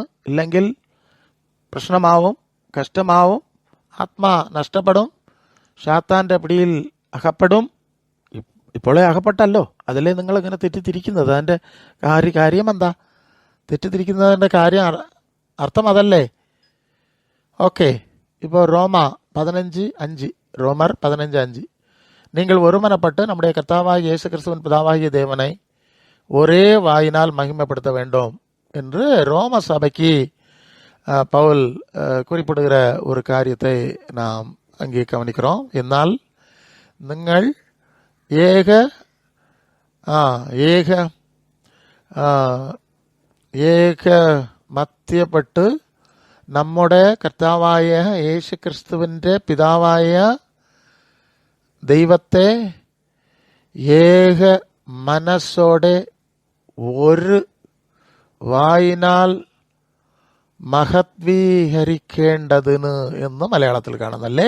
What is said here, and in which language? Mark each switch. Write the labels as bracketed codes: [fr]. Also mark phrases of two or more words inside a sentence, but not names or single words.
[ml] ഇല്ലെങ്കിൽ പ്രശ്നമാവും, കഷ്ടമാവും, ആത്മാ നഷ്ടപ്പെടും, സാത്താൻ്റെ പിടിയിൽ അകപ്പെടും. ഇപ്പോഴേ അകപ്പെട്ടല്ലോ, അതിലേ നിങ്ങൾ ഇങ്ങനെ തെറ്റിത്തിരിക്കുന്നത്. അതിൻ്റെ കാര്യം എന്താ? തെറ്റിത്തിരിക്കുന്നതിൻ്റെ കാര്യം അർത്ഥം അതല്ലേ? ഓക്കെ, ഇപ്പോൾ [ta] റോമർ 15:5 நீங்கள் ஒருமனப்பட்டு நம்முடைய கர்த்தாவாகிய இயேசு கிறிஸ்துவின் பிதாவாகிய தேவனை ஒரே வாயினால் மகிமைப்படுத்த வேண்டும் என்று ரோம சபைக்கு பவுல் குறிப்பிடுகிற ஒரு காரியத்தை நாம் அங்கே கவனிக்கிறோம். [ml] എന്നാൽ നിങ്ങൾ ഏകമത്യപ്പെട്ട് നമ്മുടെ കർത്താവായ യേശു ക്രിസ്തുവിൻ്റെ പിതാവായ ദൈവത്തെ ഏക മനസ്സോടെ ഒരു വായിനാൽ മഹത്വീകരിക്കേണ്ടതിന് എന്ന് മലയാളത്തിൽ കാണുന്നല്ലേ?